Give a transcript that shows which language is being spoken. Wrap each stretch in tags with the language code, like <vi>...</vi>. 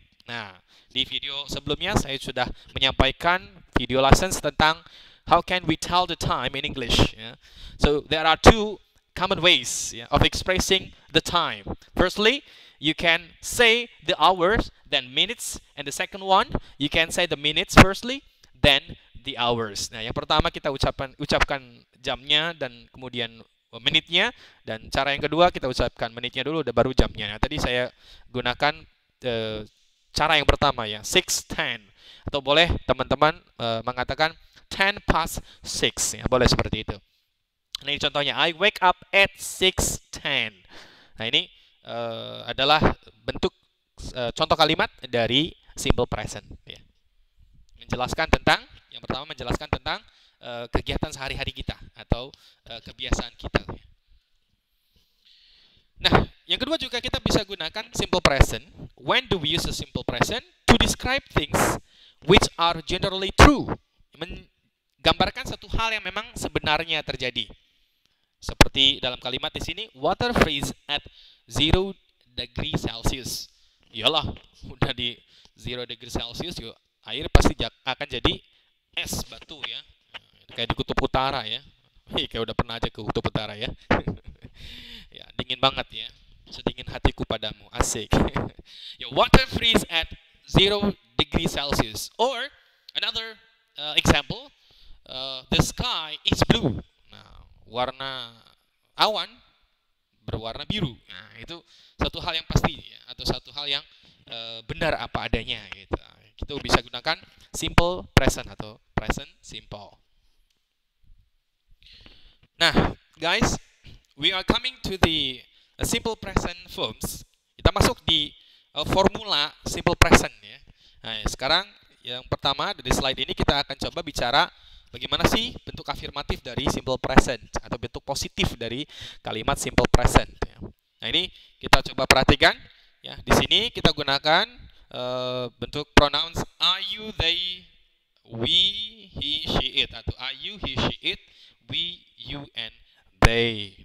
<id>Nah, di video sebelumnya saya sudah menyampaikan video lessons tentang</id> <en>how can we tell the time in English.</en> <id>Ya.</id> <en>So there are 2 common ways of expressing the time. Firstly, you can say the hours, then minutes, and the second one, you can say the minutes firstly, then the hours.</en> <id>Nah, yang pertama kita ucapkan jamnya dan kemudian menitnya, dan cara yang kedua kita ucapkan menitnya dulu, baru jamnya. Nah, tadi saya gunakan cara yang pertama ya, 6:10, atau boleh teman-teman mengatakan 10 past 6 ya, boleh seperti itu. Nah, ini contohnya,</id> <en>I wake up at 6:10.</en> <id>Nah, ini adalah bentuk contoh kalimat dari simple present ya. Yang pertama menjelaskan tentang kegiatan sehari-hari kita atau kebiasaan kita. Nah, yang kedua juga kita bisa gunakan simple present.</id> <en>When do we use a simple present? To describe things which are generally true.</en> <id>Menggambarkan satu hal yang memang sebenarnya terjadi. Seperti dalam kalimat di sini,</id> <en>water freeze at 0 degree Celsius.</en> <id>Iyalah, udah di 0 degree Celsius juga air pasti akan jadi es batu ya. Kayak di kutub utara ya. Kayak udah pernah aja ke kutub utara ya. Ya, dingin banget ya. Sedingin hatiku padamu. Asik. Ya,</id> <en>water freeze at 0 degree Celsius. Or another example, the sky is blue.</en> <id>Nah, warna awan berwarna biru. Nah, itu satu hal yang pasti ya, atau satu hal yang benar apa adanya gitu. Kita bisa gunakan simple present atau present simple.</id> <en>Nah, guys, we are coming to the simple present forms.</en> <id>Kita masuk di formula simple present ya. Nah, sekarang yang pertama dari slide ini kita akan coba bicara bagaimana sih bentuk afirmatif dari simple present atau bentuk positif dari kalimat simple present ya. Nah, ini kita coba perhatikan ya. Di sini kita gunakan bentuk pronouns I, you, they, we, he, she, it, atau I, you, he, she, it, we, you, and they.</id>